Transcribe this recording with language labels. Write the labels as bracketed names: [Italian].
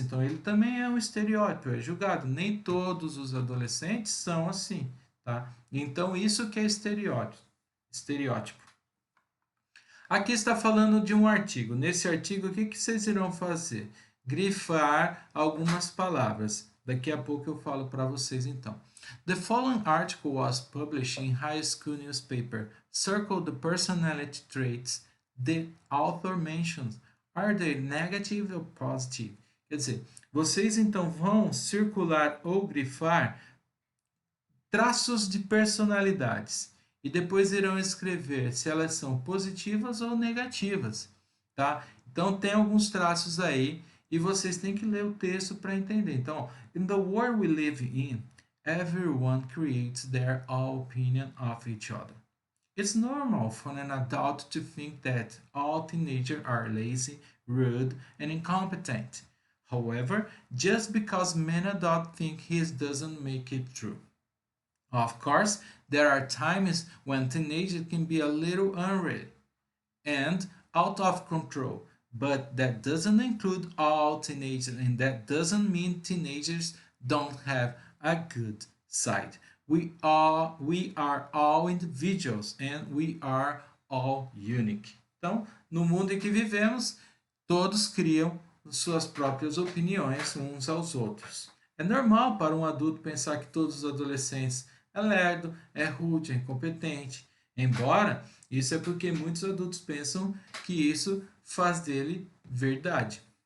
[Portuguese] Então ele também é um estereótipo, é julgado. Nem todos os adolescentes são assim, tá? Então isso que é estereótipo. Estereótipo. Aqui está falando de um artigo. Nesse artigo, o que vocês irão fazer? Grifar algumas palavras. Daqui a pouco eu falo para vocês então. [English] The following article was published in high school newspaper. Circle the personality traits the author mentions. Are they negative or positive? [Portuguese] Quer dizer, vocês então vão circular ou grifar traços de personalidades e depois irão escrever se elas são positivas ou negativas, tá? Então tem alguns traços aí e vocês têm que ler o texto para entender. Então, [English] in the world we live in, everyone creates their own opinion of each other. It's normal for an adult to think that all teenagers are lazy, rude, and incompetent. However, just because many adults think his doesn't make it true. Of course, there are times when teenagers can be a little unreal and out of control, but that doesn't include all teenagers, and that doesn't mean teenagers don't have a good side. We are all individuals and we are all unique. [Portuguese] Então, no mundo em que vivemos, todos criam suas próprias opiniões uns aos outros. É normal para um adulto pensar que todos os adolescentes é lerdo, é rude, é incompetente. Embora isso é porque muitos adultos pensam que isso faz dele verdade.